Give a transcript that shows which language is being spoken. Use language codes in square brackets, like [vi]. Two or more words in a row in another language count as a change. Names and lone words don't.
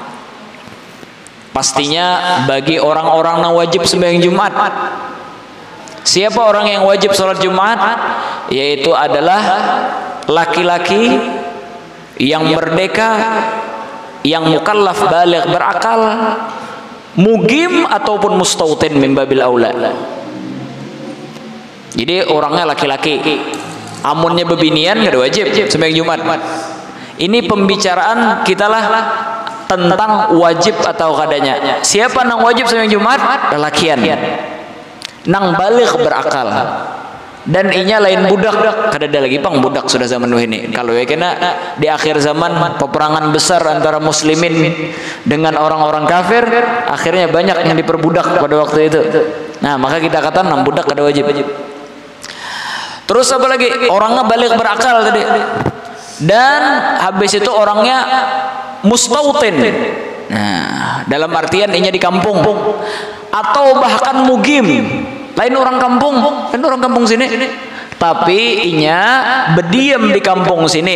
[id] Pastinya bagi orang-orang yang wajib sembahyang Jumat. Siapa orang yang wajib sholat Jumat? Yaitu adalah laki-laki yang merdeka, yang mukallaf baligh berakal, mugim ataupun mustautin [ar] من باب الأولى. [bjn] Jadi orangnya laki-laki, amunnya bebinian gak ada wajib sembahyang Jumat. Ini pembicaraan kita lah tentang wajib atau kadanya. Siapa nang wajib sembahyang Jumat? Lelakian nang baligh berakal. Dan inya lain budak, kada ada lagi pang budak sudah zaman ini. [id] Kalau ya kena di akhir zaman peperangan besar antara muslimin dengan orang-orang kafir, akhirnya banyak yang diperbudak pada waktu itu. Nah, [bjn] maka kita kata nang budak kada wajib. Terus apa lagi? [id] Orangnya balik berakal tadi. Dan habis itu orangnya mustautin. [bjn] Nah, dalam artian inya di kampung atau bahkan mugim. Lain orang kampung, kan orang kampung sini, tapi inya berdiam di kampung sini.